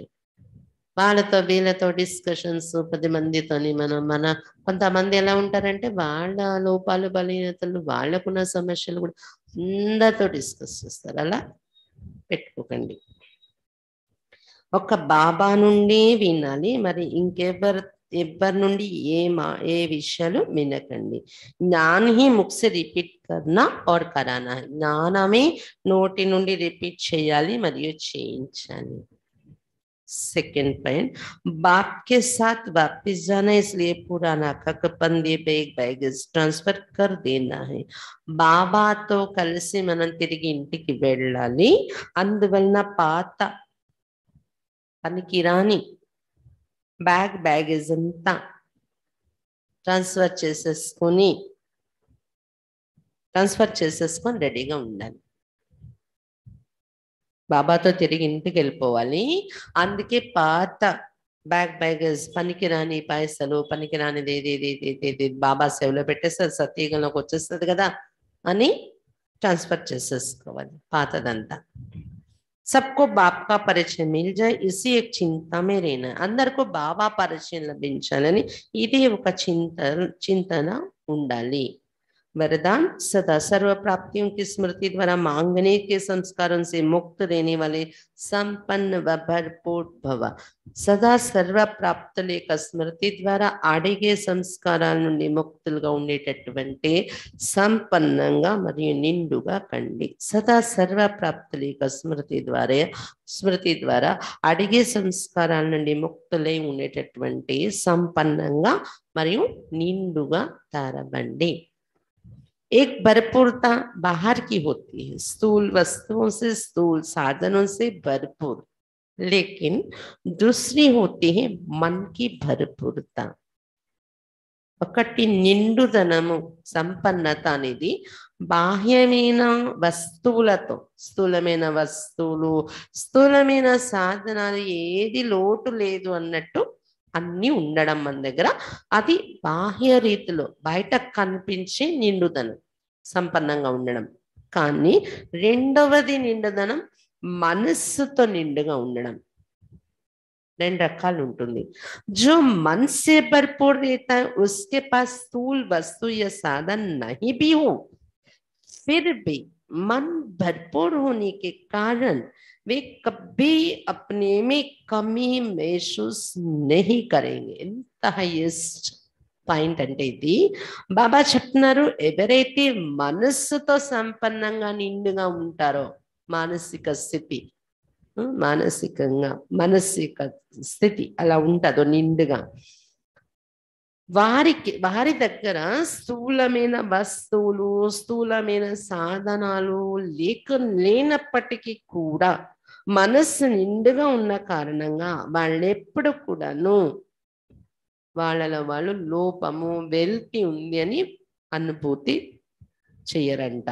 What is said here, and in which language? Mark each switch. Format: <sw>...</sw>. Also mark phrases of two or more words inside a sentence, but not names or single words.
<te>వాళ్ళతో వీళ్ళతో డిస్కషన్స్ 10 మందితోని మన కొంతమంది ఎలా ఉంటారంటే వాళ్ళ లోపాలు బలహీనతలు వాళ్ళకున్న సమస్యలు కూడా అందరితో డిస్కస్ చేస్తారు. అలా పెట్టుకోకండి. ఒక బాబా నుండి వినాలి, మరి ఎవ్వరి నుండి ఏ విషయాలు వినకండి.</te> <hi>ज्ञान ही मुख से रिपीट करना और कराना है.</hi> <te>జ్ఞానమే నోటి నుండి రిపీట్ చేయాలి మరియు చేయించాలి.</te> <en>second point,</en> <hi>बाप के साथ वापिस जाना, इसलिए पुराना ककपंदी</hi> <en>bag transfer</en> <hi>कर देना है.</hi> <te>బాబాతో కలిసి మనం తిరిగి ఇంటికి వెళ్ళాలి, అందువలన పాత పనికిరాని బ్యాగేజ్ అంతా ట్రాన్స్ఫర్ చేసేసుకొని రెడీగా ఉండాలి. బాబాతో తిరిగి ఇంటికి వెళ్ళిపోవాలి, అందుకే పాత బ్యాగేజ్ పనికిరాని పైసలు పనికిరానిది ఏది బాబా సేవలో పెట్టేస్తే సత్యయుగంలోకి వచ్చేస్తుంది కదా అని ట్రాన్స్ఫర్ చేసేసుకోవాలి పాతదంతా.</te> <hi>सबको बाप का परिचय मिल जाए, इसी एक चिंता में रहना.</hi> <te>అందరికీ బాబా పరిచయం లభించాలని ఇది ఒక చింతన ఉండాలి.</te> <hi>वरदान सदा सर्व प्राप्तियों की स्मृति द्वारा मांगने के संस्कारों से मुक्त रहने वाले संपन्न व भरपूर भव।</hi> <te>సదా సర్వ ప్రాప్తులేక స్మృతి ద్వారా అడిగే సంస్కారాల నుండి ముక్తులుగా ఉండేటటువంటి సంపన్నంగా మరియు నిండుగా కండి. సదా సర్వ ప్రాప్తులేక స్మృతి ద్వారా అడిగే సంస్కారాల నుండి ముక్తులై ఉండేటటువంటి సంపన్నంగా మరియు నిండుగా తారబండి.</te> <hi>एक भरपूरता बाहर की होती है, स्थूल वस्तुओं से, स्थूल साधनों से भरपूर, लेकिन दूसरी होती है मन की भरपूरता.</hi> <te>ఒకటి నిండుదనము సంపన్నత అనేది బాహ్యమైన వస్తువులతో, స్థూలమైన వస్తువులు, స్థూలమైన సాధనాలు ఏది లోటు లేదు అన్నట్టు అన్ని ఉండడం మన దగ్గర, అది బాహ్య రీతిలో బయట కనిపించే నిండుదనం, సంపన్నంగా ఉండడం. కానీ రెండవది నిండుదనం మనస్సుతో నిండుగా ఉండడం. రెండు రకాలు ఉంటుంది.</te> <hi>जो मन से भरपूर रहता है उसके पास स्थूल वस्तु या साधन नहीं भी हो, फिर भी मन भरपूर होने के कारण वे कभी अपने में कमी महसूस नहीं करेंगे.</hi> <te>ఎంత</te> <en>highest point</en> <te>అంటే ఇది. బాబా చెప్తున్నారు, ఎవరైతే మనస్సుతో సంపన్నంగా నిండుగా ఉంటారో, మానసిక స్థితి, మానసిక స్థితి అలా ఉంటుందో నిండుగా, వారి దగ్గర స్థూలమైన వస్తువులు, స్థూలమైన సాధనాలు లేనప్పటికీ కూడా మనస్సు నిండుగా ఉన్న కారణంగా వాళ్ళెప్పుడు కూడాను వాళ్ళలో వాళ్ళు లోపము, వెల్తి ఉంది అని అనుభూతి చెయ్యరంట.</te>